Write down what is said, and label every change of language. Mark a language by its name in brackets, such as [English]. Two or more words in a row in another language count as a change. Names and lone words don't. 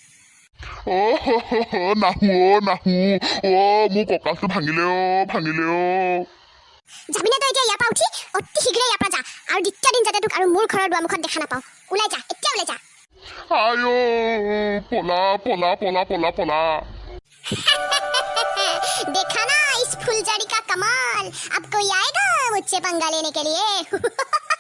[Assamese] নাহো মোৰ কঁকালটো ভাঙিলে যাবিনে তই এতিয়া ইয়াৰ পৰা উঠি অতি শীঘ্ৰে ইয়াৰ পৰা যা আৰু দ্বিতীয় দিন যাতে তোক আৰু মোৰ ঘৰৰ দুৱাৰমুখত দেখা নাপাওঁ ওলাই যা এতিয়া ওলাই যা আয়ো পলা [Hindi] देखा ना इस फुलझड़ी का कमाल अब कोई आएगा मुझसे पंगा लेने के लिए